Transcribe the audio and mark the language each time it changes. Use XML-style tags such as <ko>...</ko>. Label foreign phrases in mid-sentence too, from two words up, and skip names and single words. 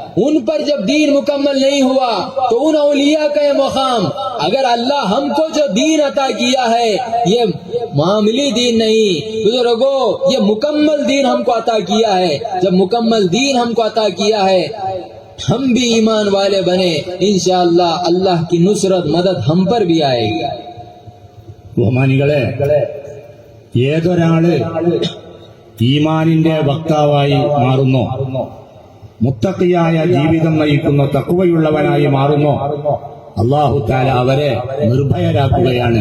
<hi>उन पर जब दीन मुकम्मल नहीं हुआ तो उन औलिया का ये मकाम, अगर अल्लाह हमको जो दीन अता किया है ये मामूली दीन नहीं, बुजुर्गों ये मुकम्मल दीन हमको अता किया है। जब मुकम्मल दीन हमको अता किया है, हम भी ईमान वाले बने, इंशाअल्लाह अल्लाह की नुसरत मदद हम पर भी आएगी।</hi> <ml>ബഹുമാനികളെ, ഏതൊരാള് ഈമാനിന്റെ വക്താവായി മാറുന്നോ, മുത്തഖിയായ ജീവിതം നയിക്കുന്ന തഖ്വയുള്ളവനായി മാറുന്നോ,</ml> <ar>الله تعالى</ar> <ml>അവരെ നിർഭയരാക്കുകയാണ്.</ml>